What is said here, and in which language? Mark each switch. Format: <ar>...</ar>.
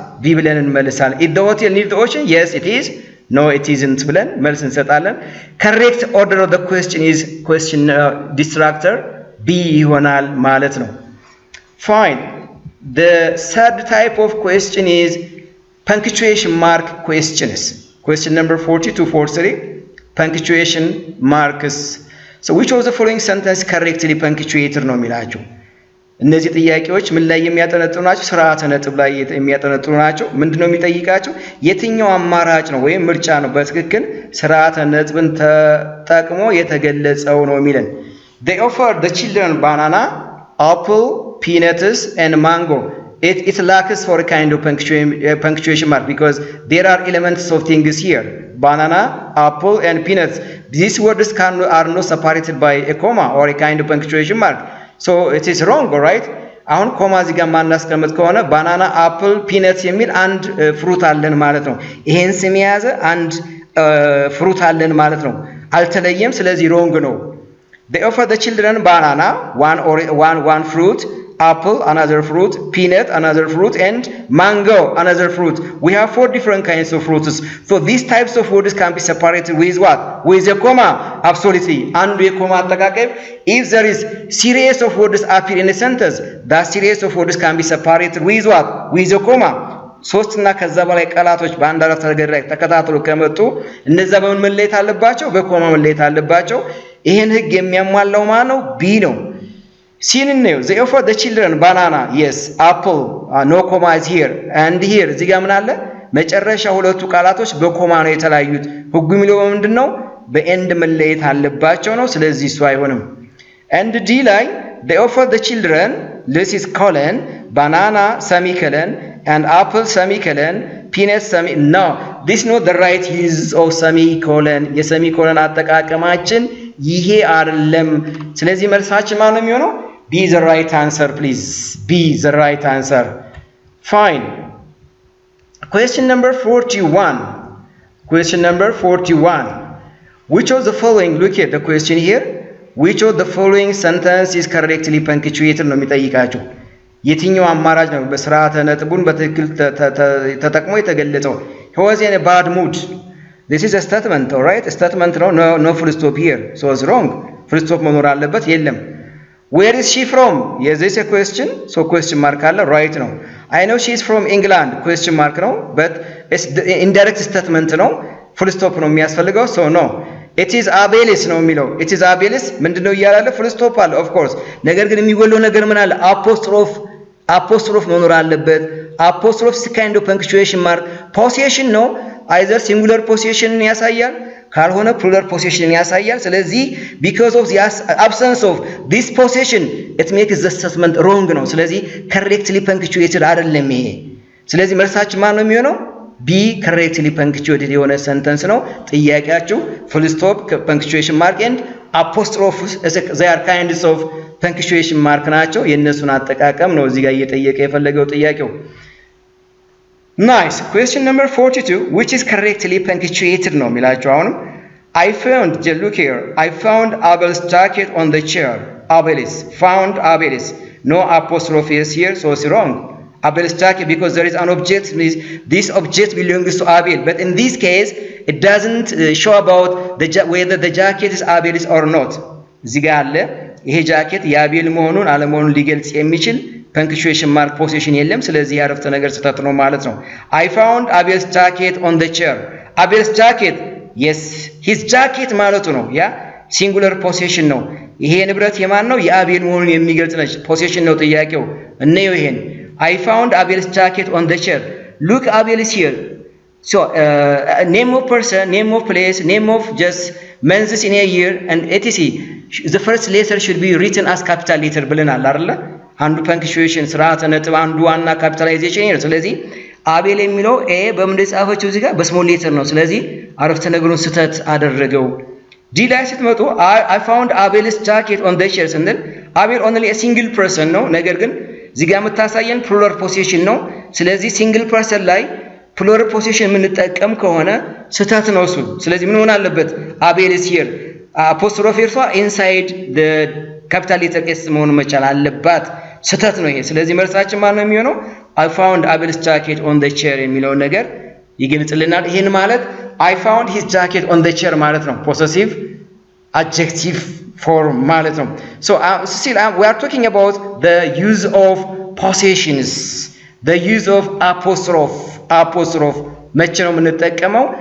<en>B</en> <am>ብለን እንመልሳለን።</am> <en>Is the hotel near the ocean? Yes, it is. No, it isn't</en> <am>ብለን መልስ እንሰጣለን።</am> <en>Correct order of the question is question distractor B</en> <am>ይሆናል ማለት ነው።</am> <en>Fine. The third type of question is punctuation mark questions. Question number 40 to 43. Punctuation marks. So which of the following sentence correctly punctuated</en> <am>ነው የሚላችሁ? እነዚህ ጥያቄዎች ምን ላይ የሚያጠነጥኑ ናቸው? ስርዓተ ነጥብ ላይ የሚያጠነጥኑ ናቸው። ምንድነው የሚጠይቃቸው? የትኛው አማራጭ ነው ወይም ምርጫ ነው በትክክል ስርዓተ ነጥብን ተጠቅሞ የተገለጸው ነው የሚለን።</am> <en>They offered the children banana, apple, peanuts and mango. It lacks for a kind of punctuation mark because there are elements of things here. Banana, apple and peanuts. These words are not separated by a comma or a kind of punctuation mark. So it is wrong, right?</en> <am>አሁን ኮማ እዚህ ጋር ማናስቀምጥ ከሆነ ባናና አፕል ፒነትስ የሚል አንድ ፍሩት አለን ማለት ነው። ይሄን ስም የያዘ አንድ ፍሩት አለን ማለት ነው። አልተለየም፣ ስለዚህ ሮንግ ነው።</am> <en>They offer the children banana, one fruit, apple, another fruit, peanut, another fruit, and mango, another fruit. We have 4 different kinds of fruits. So these types of words can be separated with what? With a comma. Absolutely. And with a comma, if there is series of words appear in a sentence, that series of words can be separated with what? With a comma.</en> <am>ሶስትና ከዛ በላይ ቃላቶች በአንድ አረፍተ ነገር ላይ ተከታትሎ ከመጡ እነዛ በምን መለየት አለባቸው? በኮማ መለየት አለባቸው። ይሄን ህግ የሚያሟላው ማን ነው? ቢ ነው። ሲንን ነው</am> <en>they offer the children banana, yes, apple, no comma is here, and here</en> <am>እዚህ ጋር ምን አለ? መጨረሻ ሁለቱ ቃላቶች በኮማ ነው የተለያዩት። ህጉ የሚለው ምንድነው? በኤንድ መለየት አለባቸው ነው። ስለዚህ እሱ አይሆንም።</am> <en>and D ላይ they offer the children, this is colon, banana semicolon and apple semicolon, peanut no, this is not the right use of semicolon.</en> <am>የሰሚኮለን አጠቃቀማችን ይሄ አይደለም። ስለዚህ መልሳችን ማን ነው የሚሆነው?</am> <en>B is the right answer, please. B is the right answer. Fine. Question number 41. Question number 41. Which of the following, look at the question here. Which of the following sentence is correctly punctuated</en> <am>ነው የሚጠይቃችሁ። የትኛው አማራጭ ነው በስርዓተ ነጥቡን በትክክል ተጠቅሞ የተገለጸው?</am> <en>He was in a bad mood. This is a statement, all right? A statement no full stop here. So it's wrong. Full stop</en> <am>መኖር አለበት። የለም።</am> <en>Where is she from? Yes, this is a question. So question mark አለ።</en> <am>Right ነው።</am> <en>I know she is from England. Question mark ነው. But it's the indirect statement</en> <am>ነው። Full stop ነው የሚያስፈልገው.</am> <en>So no. It is abelis</en> <am>ነው የሚለው።</am> <en>It is abelis</en> <am>ምንድነው እያላለ full stop አለ of course። ነገር ግን የሚጎለው ነገር ምን አለ?</am> <en>apostrophe መኖር አለበት። apostrophe is kind of punctuation mark. Possession ነው either singular possession ያሳያል ካልሆነ plural possession ያሳያል። ስለዚህ because of the absence of this possession it makes the statement wrong ነው።</en> <am>ስለዚህ correctly punctuated አይደለም ይሄ። ስለዚህ መልሳችን ማን ነው የሚሆነው? B correctly punctuated የሆነ sentence ነው። ጥያቄያችሁ full stop, punctuation mark and apostrophe they are kinds of punctuation mark ናቸው። የነሱን አጠቃቀም ነው እዚህ ጋር እየጠየቀ የፈለገው ጥያቄው። Nice.</am> <en>Question number 42, which is correctly punctuated</en> <am>ነው የሚላችሁ። አሁንም</am> <en>I found, look here, I found Abel's jacket on the chair. Abelis, found Abelis. No apostrophe is here, so it's wrong. Abel's jacket, because there is an object, this object belongs to Abel. But in this case, it doesn't show about whether the jacket is Abel's or not.</en> <am>እዚህ ጋር አለ ይሄ ጃኬት የአቤል መሆኑን አለመሆኑን ሊገልጽ የሚችል punctuation mark possession የለም። ስለዚህ ያረፍተ ነገር ስህተት ነው ማለት ነው።</am> <en>I found Abel's jacket on the chair. Abel's jacket, yes, his jacket</en> <am>ማለቱ ነው። ያ singular possession ነው። ይሄ ንብረት የማን ነው? የአቤል መሆኑን የሚገልጽ ነች።</am> <en>possession ነው ጥያቄው። እነየው ይሄን I found Abel's jacket on the chair. Look, Abel is here. So name of person, name of place, name of just months in a year and etc. The first letter should be written as capital letter</en> <am>ብለናል አይደል? አንዱ punctuation ስርዓተ ነጥብ አንዱ ዋና capitalization ነው። ስለዚህ አቤል የሚለው ኤ በምን ጻፈችው እዚህ ጋር በስሞል ሌተር ነው። ስለዚህ አረፍተ ነገሩን ስህተት አደረገው። ዲ ላይ ስትመጡ</am> <en>I found Abel's jacket on the chair</en> <am>ስንል አቤል only a single person ነው። ነገር ግን እዚህ ጋር የምታሳየን plural possession ነው። ስለዚህ single person ላይ plural possession የምንጠቀም ከሆነ ስህተት ነው እሱ። ስለዚህ ምን ሆነ አለበት? Abel's here apostrophe እርሷ inside the capital letter s መሆን መቻል አለባት። ስህተት ነው ይሄ። ስለዚህ መልሳችን ማን ነው የሚሆነው?</am> <en>I found Abel's jacket on the chair</en> <am>የሚለው ነገር ይገልጽልናል። ይሄን ማለት I found his jacket on the chair ማለት ነው። possessive adjective form ማለት ነው።</am> <en>So still we are talking about the use of possessions, the use of apostrophe</en> <am>መቼ ነው የምንጠቀመው?</am>